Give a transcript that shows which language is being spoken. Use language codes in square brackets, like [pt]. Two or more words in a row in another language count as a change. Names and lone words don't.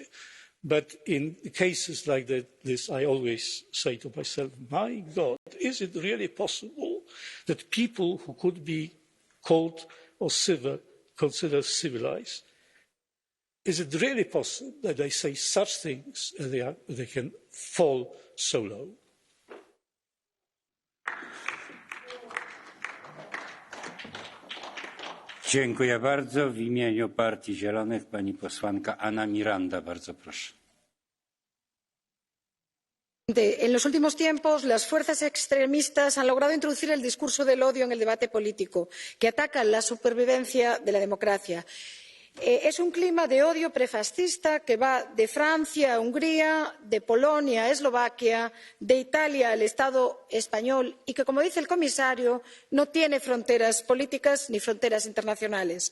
[en] But in cases like this, I always say to myself, my God, is it really possible that people who could be called or considered civilized, is it really possible that they say such things and they can fall so low? [pl] Dziękuję bardzo. W imieniu Partii Zielonych pani posłanka Ana Miranda, bardzo proszę. [es] En los últimos tiempos, las fuerzas extremistas han logrado introducir el discurso del odio en el debate político, que ataca la supervivencia de la democracia. Es un clima de odio prefascista que va de Francia a Hungría, de Polonia a Eslovaquia, de Italia al Estado español y que, como dice el comisario, no tiene fronteras políticas ni fronteras internacionales.